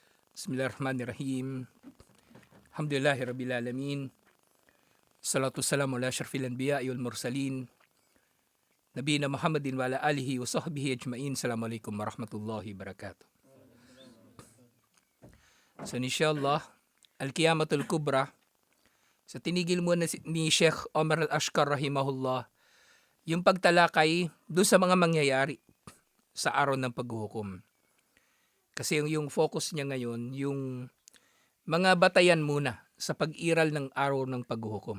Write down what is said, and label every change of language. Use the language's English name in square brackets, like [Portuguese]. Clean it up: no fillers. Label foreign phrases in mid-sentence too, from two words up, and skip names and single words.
[Arabic] بسم الله الرحمن الرحيم. الحمد لله رب العالمين. الصلاة والسلام على أشرف الأنبياء والمرسلين. نبينا محمد وعلى آله وصحبه أجمعين. السلام عليكم ورحمة الله وبركاته. So إن شاء الله، القيامة الكبرى, [Filipino] sa tinigil mo na ni Sheikh Omar Al-Ashkar rahimahullah, yung pagtalakay doon sa mga mangyayari sa araw ng paghuhukom. Kasi yung focus niya ngayon, yung mga batayan muna sa pag-iral ng araw ng paghuhukom.